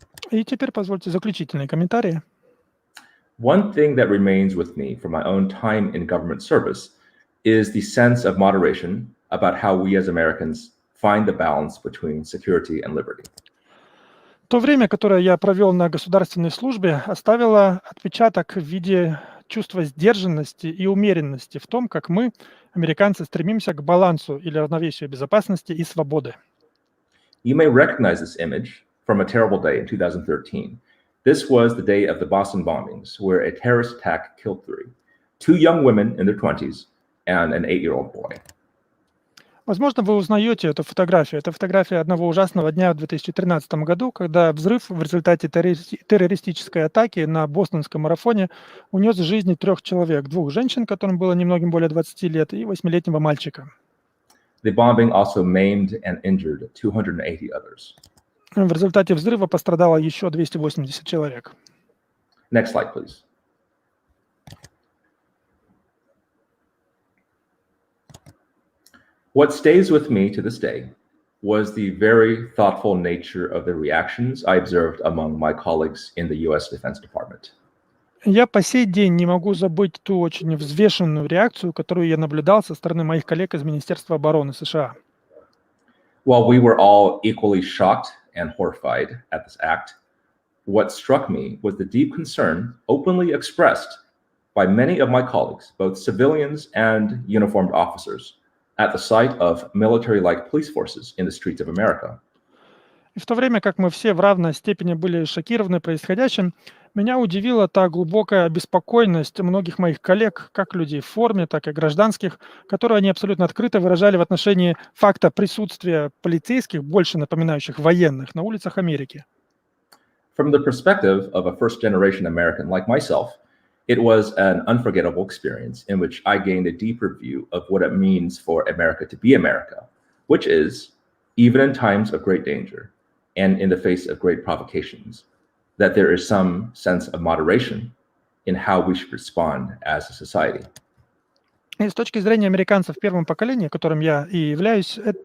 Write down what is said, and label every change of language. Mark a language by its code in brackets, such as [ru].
[ru] И теперь позвольте заключительные комментарии. [en] One thing that remains with me from my own time in government service is the sense of moderation about how we as Americans find the balance between security and liberty. [ru] То время, которое я провел на государственной службе, оставило отпечаток в виде чувства сдержанности и умеренности в том, как мы, американцы, стремимся к балансу или равновесию безопасности и свободы. [en] You may recognize this image from a terrible day in 2013. This was the day of the Boston bombings, where a terrorist attack killed 2 young women in their 20s and an 8-year-old boy. [ru] Возможно, вы узнаете эту фотографию. Это фотография одного ужасного дня в 2013 году, когда взрыв в результате террористической атаки на бостонском марафоне унес жизни 3 человек, 2 женщин, которым было немногим более 20 лет, и 8-летнего мальчика. [en] The bombing also maimed and injured 280 others. [ru] В результате взрыва пострадало еще 280 человек. [en] Next slide, please. What stays with me to this day was the very thoughtful nature of the reactions I observed among my colleagues in the US Defense Department. [ru] Я по сей день не могу забыть ту очень взвешенную реакцию, которую я наблюдал со стороны моих коллег из Министерства обороны США. [en] While we were all equally shocked and horrified at this act, what struck me was the deep concern openly expressed by many of my colleagues, both civilians and uniformed officers, at the sight of military-like police forces in the streets of America. [ru] И в то время как мы все в равной степени были шокированы происходящим, меня удивила та глубокая обеспокоенность многих моих коллег, как людей в форме, так и гражданских, которую они абсолютно открыто выражали в отношении факта присутствия полицейских, больше напоминающих военных, на улицах Америки. [en] From the perspective of a first-generation American like myself, it was an unforgettable experience in which I gained a deeper view of what it means for America to be America, which is, even in times of great danger and in the face of great provocations, that there is some sense of moderation in how we should respond as a society. [ru] И с точки зрения американцев первого поколения, которым я и являюсь,